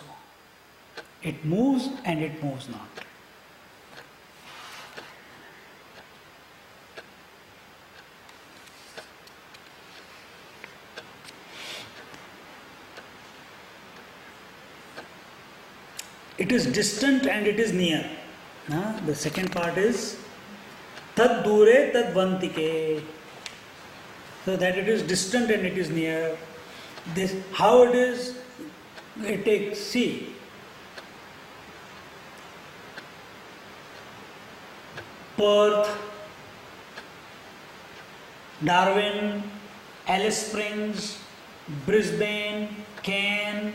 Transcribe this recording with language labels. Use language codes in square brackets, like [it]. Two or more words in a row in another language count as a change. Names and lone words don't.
[en] It moves and it moves not. It is distant and it is near. The second part is [sa] तद् दूरे तद् वन्तिके. [en] So that it is distant and it is near. This how it is, it takes, see. Perth, Darwin, Alice Springs, Brisbane, Cairns.